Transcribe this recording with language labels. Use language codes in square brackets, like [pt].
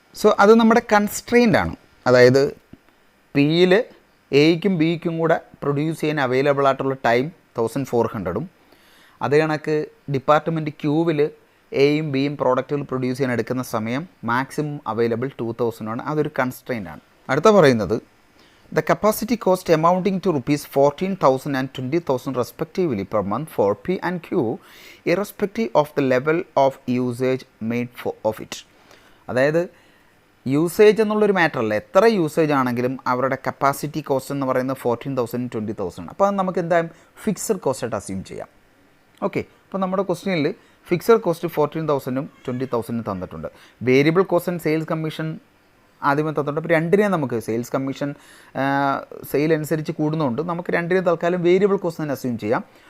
[ml] So അത് നമ്മുടെ constraint ആണ്. അതായത് പിയിൽ എയ്ക്കും ബിക്കും കൂടെ പ്രൊഡ്യൂസ് ചെയ്യാൻ അവൈലബിൾ ആയിട്ടുള്ള ടൈം 1400ഉം അതേ കണക്ക് ഡിപ്പാർട്ട്മെൻറ്റ് ക്യൂവിൽ എയും ബിയും പ്രോഡക്റ്റുകൾ പ്രൊഡ്യൂസ് ചെയ്യാൻ എടുക്കുന്ന സമയം മാക്സിമം അവൈലബിൾ 2000ആണ്. അതൊരു കൺസ്ട്രെയിൻ്റ് ആണ്. അടുത്ത പറയുന്നത് [en] the capacity cost amounting to ₹14,000 and 20,000 respectively per month for P and Q irrespective of the level of usage made of it. [ml] അതായത് യൂസേജ് എന്നുള്ളൊരു മാറ്റർ അല്ല, എത്ര യൂസേജ് ആണെങ്കിലും അവരുടെ കപ്പാസിറ്റി കോസ്റ്റ് എന്ന് പറയുന്നത് 14,000 20,000. അപ്പോൾ അത് നമുക്ക് എന്തായാലും ഫിക്സഡ് കോസ്റ്റായിട്ട് അസ്യൂം ചെയ്യാം. ഓക്കെ, അപ്പോൾ നമ്മുടെ ക്വസ്റ്റ്യനിൽ ഫിക്സഡ് കോസ്റ്റ് 14,000ഉം 20,000ഉം തന്നിട്ടുണ്ട്. Variable cost and sales commission ആദ്യമേ തന്നിട്ടുണ്ട്. അപ്പോൾ രണ്ടിനെയും നമുക്ക് സെയിൽസ് കമ്മീഷൻ സെയിൽ അനുസരിച്ച് കൂടുന്നതുകൊണ്ട് നമുക്ക് രണ്ടിനെയും തൽക്കാലം വേരിയബിൾ കോസ്റ്റ് തന്നെ അസ്യൂം ചെയ്യാം.